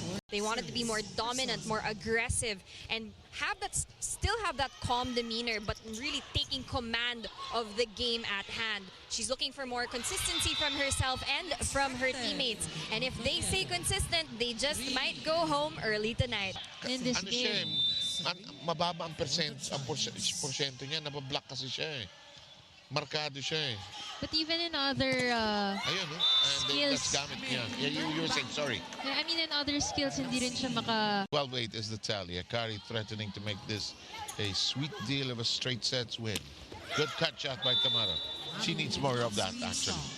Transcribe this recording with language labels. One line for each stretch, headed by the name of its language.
English: They wanted to be more dominant, more aggressive, and still have that calm demeanor, but really taking command of the game at hand. She's looking for more consistency from herself and from her teammates. And if they stay consistent, they just might go home early tonight. In this game.
Filipino: Mababa ang porsyento niya, nabablock kasi siya eh. Markado siya eh.
English: But even in other skills, that's
Filipino: gamit niya.
English: You were saying, sorry. I mean, in other skills,
Filipino: hindi rin siya maka...
English: 12-8 is the tally. Akari threatening to make this a sweet deal of a straight sets win. Good cut shot by Tamaro. She needs more of that, actually.